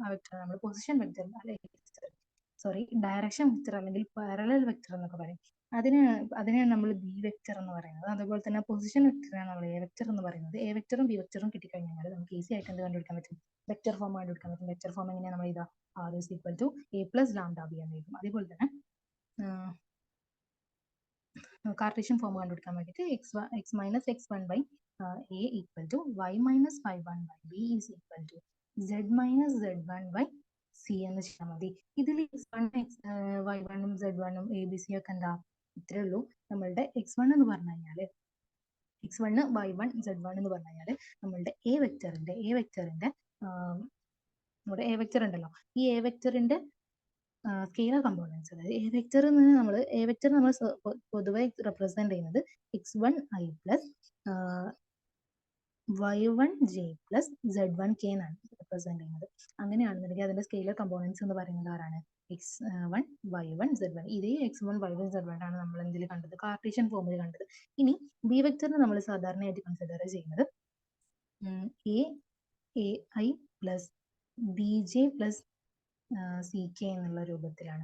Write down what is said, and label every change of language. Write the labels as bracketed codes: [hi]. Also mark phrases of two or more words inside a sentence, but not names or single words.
[ml] ആ വെക്ടർ നമ്മൾ [en] position vector direction vector [ml] അല്ലെങ്കിൽ [en] parallel vector [ml] എന്നൊക്കെ പറയും. അതിനെയാണ് നമ്മൾ [en] B vector [ml] എന്ന് പറയുന്നത്. അതുപോലെ തന്നെ പൊസിഷൻ വെക്ടറാണ് നമ്മൾ [en] A vector [ml] എന്ന് പറയുന്നത്. എ വെക്ടറും ബി വെക്ടറും കിട്ടിക്കഴിഞ്ഞാൽ നമുക്ക് ഈസി ആയിട്ട് എന്ത് കണ്ടുപിടിക്കാൻ പറ്റും? [en] vector form [ml] കണ്ടുപിടിക്കാൻ പറ്റും. [en] vector form [ml] എങ്ങനെയാണ് നമ്മൾ ഇതാ [en] R is equal to A plus lambda B [ml] എന്ന് എഴുതും. അതേപോലെ തന്നെ [en] Cartesian form [ml] കണ്ടുപിടിക്കാൻ വേണ്ടിയിട്ട് [en] x minus x1 by A equal to y minus y1 by B is equal to z minus z1 by C [ml] എന്ന് ചെയ്യാൻ മതി. ഇതിൽ y1 ഉം z1 ഉം ABC ഒക്കെ എന്താ? ഇത്രേ ഉള്ളൂ. നമ്മളുടെ x1 എന്ന് പറഞ്ഞു കഴിഞ്ഞാൽ x1 y1 z1 എന്ന് പറഞ്ഞു കഴിഞ്ഞാൽ നമ്മളുടെ എ വെക്ടറിന്റെ നമ്മുടെ എ വെക്ടർ ഉണ്ടല്ലോ, ഈ എ വെക്ടറിന്റെ [en] scalar components, [ml] അതായത് എ വെക്ടർ നമ്മൾ പൊതുവെ റെപ്രസെന്റ് ചെയ്യുന്നത് [en] x1i plus y1j plus z1k [ml] എന്നാണ് റെപ്രസെന്റ് ചെയ്യുന്നത്. അങ്ങനെയാണെന്നുണ്ടെങ്കിൽ അതിന്റെ [en] scalar components [ml] എന്ന് പറയുന്നത് ആരാണ്? x1 y1 z1. ഇതേ x1 y1 z1 ആണ് നമ്മൾ എന്തിൽ കണ്ടത്? കാർട്ടീഷ്യൻ ഫോമിൽ കണ്ടത്. ഇനി ബി വെക്ടറിനെ നമ്മൾ സാധാരണയായിട്ട് കൺസിഡർ ചെയ്യുന്നത് [en] ai plus bj plus ck [ml] എന്നുള്ള രൂപത്തിലാണ്.